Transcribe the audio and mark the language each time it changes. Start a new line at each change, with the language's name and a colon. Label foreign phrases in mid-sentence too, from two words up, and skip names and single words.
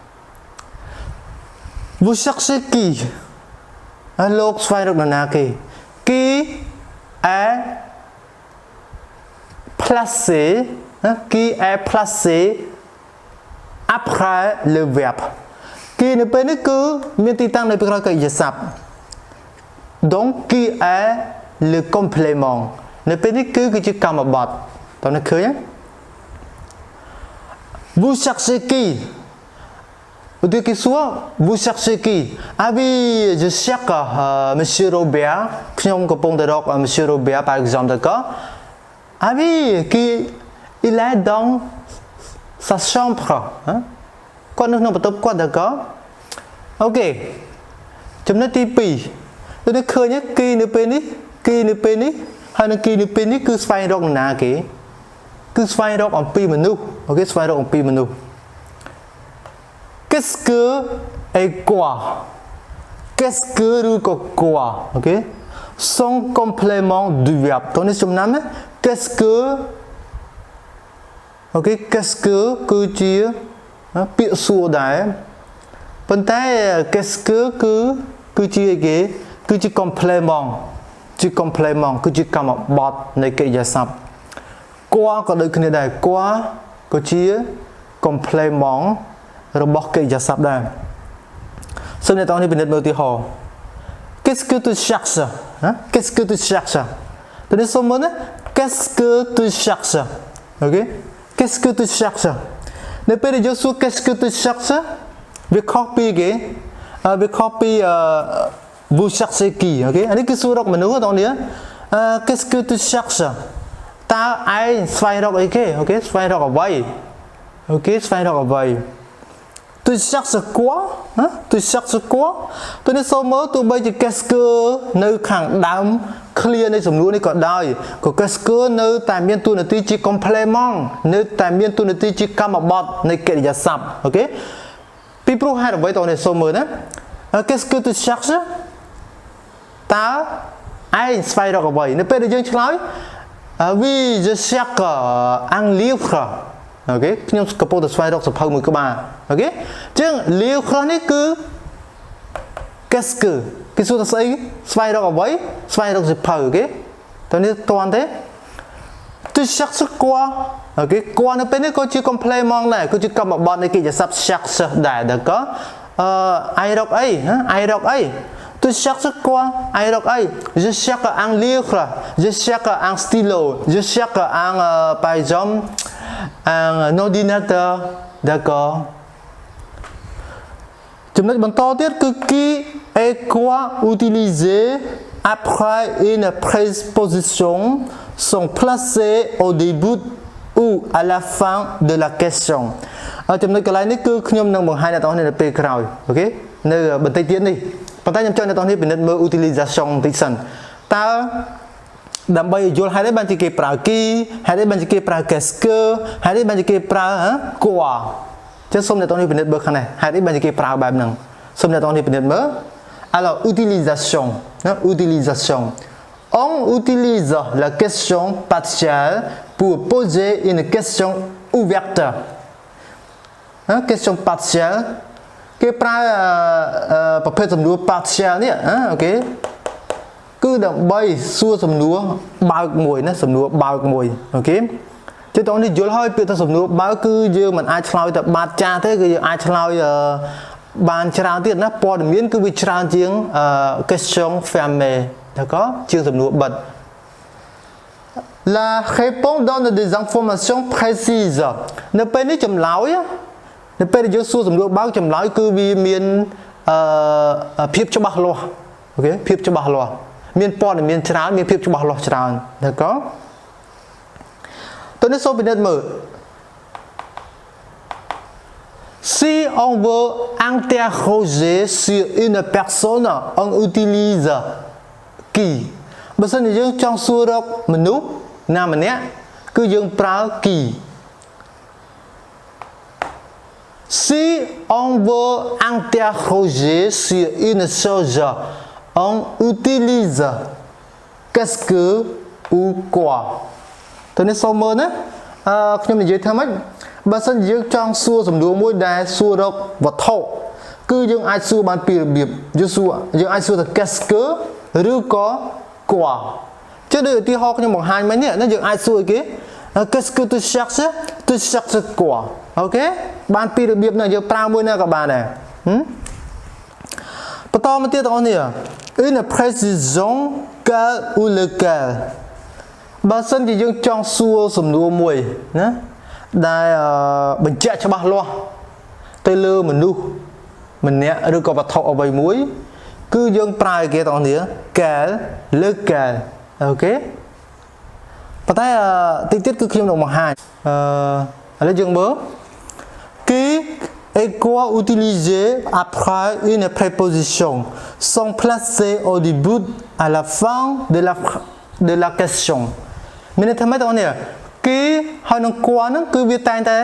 French: vous cherchez qui
Khmer: លោកស្វែងរកនរណាគេ
French: qui est placé après le verbe
Khmer: គេនៅពេលនេះគឺមានទីតាំងនៅពីក្រោយកិរិយាសព្ទ
French: donc qui est le complément
Khmer: នៅពេលនេះគឺជាកម្មបត្តិតើអ្នកឃើញ
French: vous cherchez qui vous cherchez qui ah oui je cherche monsieur Robert
Khmer: ខ្ញុំកំពុងតែរក
French: monsieur Robert par exemple d'accord ah oui qui il est dans sa chambre
Khmer: គាត់នៅក្នុងបន្ទប់គាត់
French: d'accord OK
Khmer: ចំណុចទី2ទៅនេះឃើញគីនៅពេលនេះហើយនឹងគីនៅពេលនេះគឺស្វែងរកនរណាគេគឺស្វែងរកអំពីមនុស្សអូខេស្វែងរកអំពីមនុស្ស
French: qu'est-ce que et quoi qu'est-ce que
Khmer: ឬក៏ quoi អូខេ
French: son complément du verbe
Khmer: តោះនេះចំណាំណា
French: qu'est-ce que
Khmer: អូខេ
French: qu'est-ce que
Khmer: គឺជាពាក្យសួរដែរប៉ុន្តែ
French: qu'est-ce que
Khmer: គឺជាអីគេ គឺជា complément គឺជាកម្មបត្តិនៃកិរិយាសព្ទ quoi ក៏ដូចគ្នាដែរ quoi ក៏ជា complément របស់កិរិយាសព្ទដែរសូមអ្នកទាំងនេះពិនិត្យមើលឧទាហរណ៍
French: qu'est-ce que tu cherches qu'est-ce que tu cherches
Khmer: ទៅនេះសូមមើលណា
French: qu'est-ce que tu cherches
Khmer: OK
French: qu'est-ce que tu cherches
Khmer: នៅពេលដែលយើងសួរ
French: qu'est-ce que tu cherches
Khmer: វាខុសពីគេវាខុសពី
French: vous cherchez qui
Khmer: OK អានេះគឺសួររកមនុស្សបងប្អូន
French: qu'est-ce que tu cherches
Khmer: តើឯងស្វែងរកអីគេ OK ស្វែងរកអ្វី OK ស្វែងរកអ្វី tu
French: cherches quoi tu cherches quoi
Khmer: ទៅនេះសូមមើលទោះបីជា
French: qu'est-ce que
Khmer: នៅខាងដើម clear នៃសំណួរនេះក៏ដោយក៏
French: qu'est-ce que
Khmer: នៅតែមានតួនាទីជា complement នៅ តែមានតួនាទីជាកម្មបត្តិនៃកិរិយាសព្ទ OK ពីព្រោះហេតុអ្វីតើនេះសូមមើលណា
French: qu'est-ce que tu cherches
Khmer: តើឯង ស្វែងរកអ្វីនៅពេលដែលយើងឆ្លើយ
French: oui je cherche un livre
Khmer: OK ខ្ញុំកំពុងតែស្វែងរកសៀវភៅមួយ ក្បាល OK អញ្ចឹង livre នេះគឺ
French: qu'est-ce que
Khmer: គេសួរថាស្អីស្វែងរកអ្វីស្វែងរកសៀវ
French: ភៅ OK
Khmer: តើនេះតន់ទេ
French: tu cherches quoi OK quoi
Khmer: នៅពេលនេះក៏ជា
French: complement
Khmer: ដែរគឺជាកម្មបត្តិនៃកិរិយាសព្ទ
French: cherche ដែរ d'accord
Khmer: ឯងរកអីឯងរកអី
French: tôi cherche quoi ai đọc ai je cherche un livre je cherche un stylo je cherche un par exemple un ordinateur d'accord
Khmer: ចំណុចបន្តទៀតគឺ
French: qui et quoi utilisé après une préposition sont placés au début ou à la fin de la question
Khmer: ចំណុចកន្លែងនេះគឺខ្ញុំនឹងបង្ហាញដល់អ្នកនៅពេលក្រោយអូខេនៅបន្តិចទៀតនេះប៉ុន្តែខ្ញុំចង់អ្នកទាំង នេះពិនិត្យមើល utilisation បន្តិចសិនតើដើម្បីយល់ហេតុអីបានជាគេប្រើ qui ហេតុអីបានជាគេប្រើ
French: qu'est-ce que
Khmer: ហេតុអីបានជាគេប្រើ quoi ចឹងសូម អ្នកទាំងនេះពិនិត្យមើលខាងនេះហេតុអីបានជាគេប្រើបែបហ្នឹងសូមអ្នកទាំងនេះពិនិត្យមើល
French: alors utilisation utilisation on utilise la question partielle pour poser une question ouverte question partielle
Khmer: គេប្រើប្រភេទសំណួរ partial នេះអូខេគឺដើម្បីសួរសំណួរបើកមួយណាសំណួរបើកមួយអូខេជិតតនេះយល់ហើយពាក្យថាសំណួរបើកគឺយើងមិនអាចឆ្លើយតែបាត់ចាស់ទេគឺយើងអាចឆ្លើយបានច្រើនទៀតណាព័ត៌មានគឺវាច្រើនជាង
French: question fermée d'accord
Khmer: ជាងសំណួរបិទ
French: La réponse donne des informations précises
Khmer: នៅពេលនេះចម្លើយនៅពេលយើងសួរសំណួរបើកចម្លើយគឺវាមានភាពច្បាស់លាស់អូខេភាពច្បាស់លាស់មានព័ត៌មានច្រើនមានភាពច្បាស់លាស់ច្រើនd'accord តើនេះសូមពិនិត្យមើល
French: Si on veut interroger sur une personne on utilise qui
Khmer: បើសិនជាយើងចង់សួររកមនុស្សណាម្នាក់គឺយើងប្រើ qui
French: Si on veut interroger sur une chose, on utilise qu'est-ce que ou quoi.
Khmer: តើនេះសូមមើលណាខ្ញុំនិយាយថាម៉េចបើសិនយើងចង់សួរសំណួរមួយដែលសួររកវត្ថុគឺយើងអាចសួរបានពីរបៀបយើងអាចសួរថា
French: qu'est-ce que
Khmer: ឬក៏ quoi ចឹងដូចឧទាហរណ៍ខ្ញុំបង្ហាញមិញនេះណាយើងអាចសួរគេ
French: qu'est-ce que tu cherches quoi
Khmer: អូខេបានពីរបៀបណាយើងប្រើមួយណាក៏បានដែរ បន្តមកទៀតបងប្អូននេះ
French: une précision quel ou lequel
Khmer: បើសិនជាយើងចង់សួរសំណួរមួយណាដែលបញ្ជាក់ច្បាស់លាស់ទៅលើមនុស្សម្នាក់ឬក៏វត្ថុអ្វីមួយគឺយើង ប្រើគេបងប្អូននេះ
French: quel lequel
Khmer: អូខេប៉ុន្តែតិចទៀតគឺខ្ញុំនឹងបង្ហាញឥឡូវយើងមើល
French: Qui et quoi utilisé après une préposition sont placés au début à la fin de la question
Khmer: មានន័យថាម៉េចបងប្អូននេះ Qui ហើយនឹង quoi ហ្នឹងគឺវាតែងតែ